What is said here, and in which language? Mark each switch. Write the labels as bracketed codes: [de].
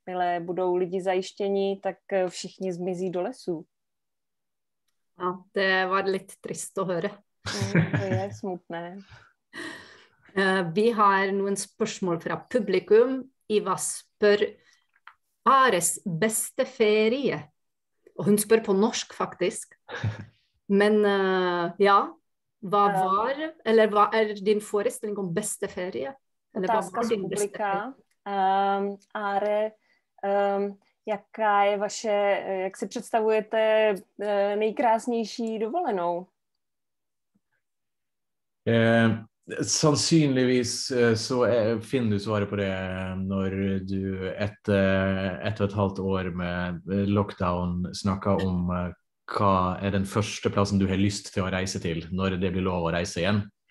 [cs] Jakmile budou lidi zajištění, tak všichni zmizí do lesů. [no] Ja, det var litt trist å høre. [cs] Det smutné. [no] Vi har noen spørsmål fra publikum. Eva spør Ares beste ferie. Og hun spør på norsk faktisk. Men ja, hva din forestilling om beste ferie? [cs] Otázka z publika. Are, jaká je vaše, jak si představujete nejkrásnější dovolenou? [no] Sannsynligvis så finner du svaret på det når du etter 1,5 år med lockdown snakker om hva den første plassen du har lyst til å reise til når det blir lov å reise igjen.